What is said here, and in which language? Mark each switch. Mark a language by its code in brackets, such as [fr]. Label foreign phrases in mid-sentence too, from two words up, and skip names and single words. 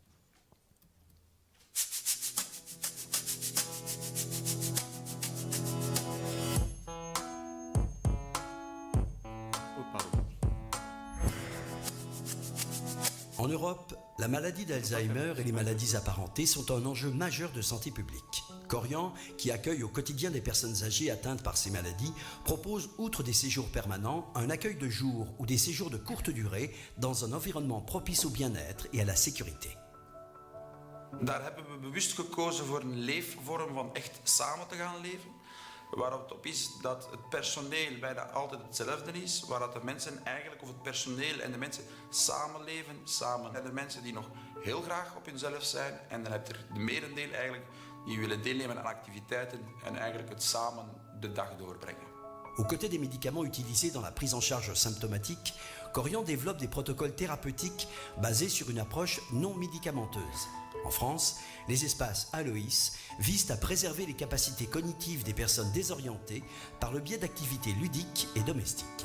[fr] En Europe, la maladie d'Alzheimer et les maladies apparentées sont un enjeu majeur de santé publique. Corian, qui accueille au quotidien des personnes âgées atteintes par ces maladies, propose, outre des séjours permanents, un accueil de jour ou des séjours de courte durée dans un environnement propice au bien-être et à la sécurité. [nl] Daar hebben we bewust gekozen voor een leefvorm van echt samen te gaan leven. Waar het op is dat het personeel bijna altijd hetzelfde is. Waar dat de mensen eigenlijk, of het personeel en de mensen samenleven, samen. En de mensen die nog heel graag op hunzelf zijn. En dan heb je de merendeel eigenlijk die willen deelnemen aan activiteiten en eigenlijk het samen de dag doorbrengen. [fr] Aux côtés des médicaments utilisés dans la prise en charge symptomatique, Corian développe des protocoles thérapeutiques basés sur une approche non médicamenteuse. En France, les espaces Aloïs visent à préserver les capacités cognitives des personnes désorientées par le biais d'activités ludiques et domestiques.